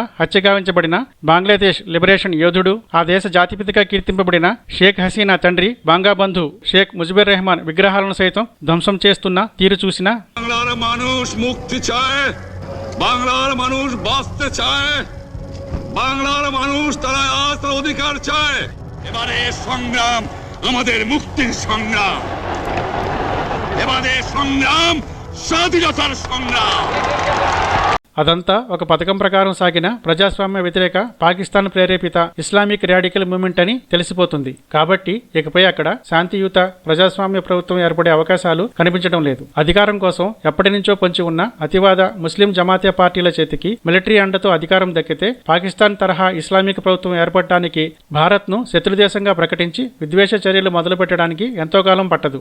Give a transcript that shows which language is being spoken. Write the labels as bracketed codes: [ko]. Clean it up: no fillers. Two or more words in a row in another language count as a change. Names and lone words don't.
[te] హత్యగావించబడిన బంగ్లాదేశ్ లిబరేషన్ యోధుడు, ఆ దేశ జాతిపితగా కీర్తింపబడిన షేక్ హసీనా తండ్రి బంగాబంధు షేక్ ముజిబుర్ రెహమాన్ విగ్రహాలను సైతం ధ్వంసం చేస్తున్న తీరు చూసినా [bn] বাংলার মানুষ মুক্তি চায়, বাংলার মানুষ বাঁচতে চায়, বাংলার মানুষ তারা আজ অধিকার চায়। এবারে সংগ্রাম আমাদের মুক্তির সংগ্রাম, এবারে সংগ্রাম স্বাধীনতার সংগ্রাম। [te] అదంతా ఒక పథకం ప్రకారం సాగిన ప్రజాస్వామ్య వ్యతిరేక పాకిస్తాన్ ప్రేరేపిత [en] Islamic radical movement [te] అని తెలిసిపోతుంది. కాబట్టి ఇకపై అక్కడ శాంతియుత ప్రజాస్వామ్య ప్రభుత్వం ఏర్పడే అవకాశాలు కనిపించడం లేదు. అధికారం కోసం ఎప్పటి నుంచో పొంచి ఉన్న అతివాద ముస్లిం జమాతే పార్టీల చేతికి మిలిటరీ అండతో అధికారం దక్కితే పాకిస్తాన్ తరహా ఇస్లామిక్ ప్రభుత్వం ఏర్పడటానికి భారత్ను శత్రుదేశంగా ప్రకటించి విద్వేష చర్యలు మొదలుపెట్టడానికి ఎంతో కాలం పట్టదు.